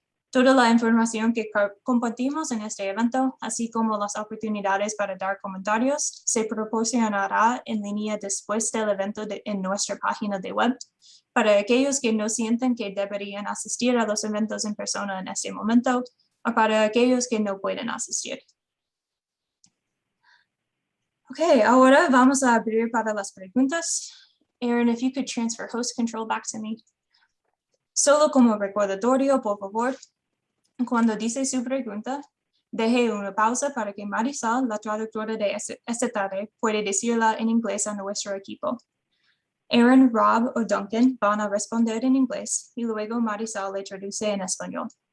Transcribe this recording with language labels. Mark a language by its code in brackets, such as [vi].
[es] Toda la información que compartimos en este evento, así como las oportunidades para dar comentarios, se proporcionará en línea después del evento en nuestra página de web, para aquellos que no sienten que deberían asistir a los eventos en persona en este momento, o para aquellos que no pueden asistir. Okay, ahora vamos a abrir para las preguntas. [en] Aaron, if you could transfer host control back to me. [es] Solo como recordatorio, por favor, cuando dice su pregunta, deje una pausa para que Marisol, la traductora de esta tarde, pueda decirla en inglés a nuestro equipo. Aaron, Rob o Duncan van a responder en inglés y luego Marisol le traduce en español.